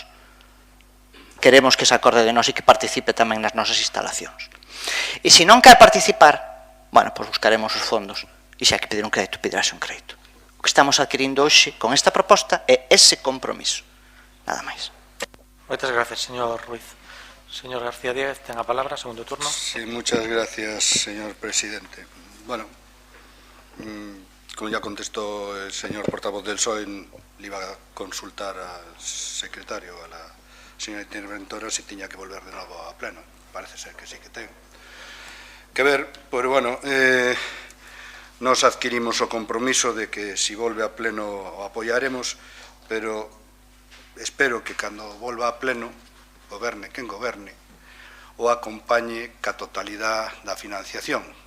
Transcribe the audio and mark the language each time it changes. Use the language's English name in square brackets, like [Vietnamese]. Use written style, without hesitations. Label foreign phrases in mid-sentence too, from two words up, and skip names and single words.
[Galician] Queremos que se acorde de nós e que participe tamén nas nosas instalacións. E se non quer participar, bueno, pois buscaremos os fondos, e se hai que pedir un crédito, pedirase un crédito. O que estamos adquirindo hoxe con esta proposta é ese compromiso. Nada máis. Moitas gracias, señor Ruiz. Señor García Díaz, ten a palabra, segundo turno. [Spanish] Sí, muchas gracias, señor presidente. Bueno, como ya contestó el señor portavoz del PSOE, le iba a consultar al secretario, a la señora interventora, si tenía que volver de nuevo a pleno. Parece ser que sí que tengo que ver, pero bueno, nos adquirimos [Galician] o compromiso de que si volve a pleno o apoyaremos, pero espero que cando volva a pleno, goberne quen goberne, o acompañe ca totalidade da financiación.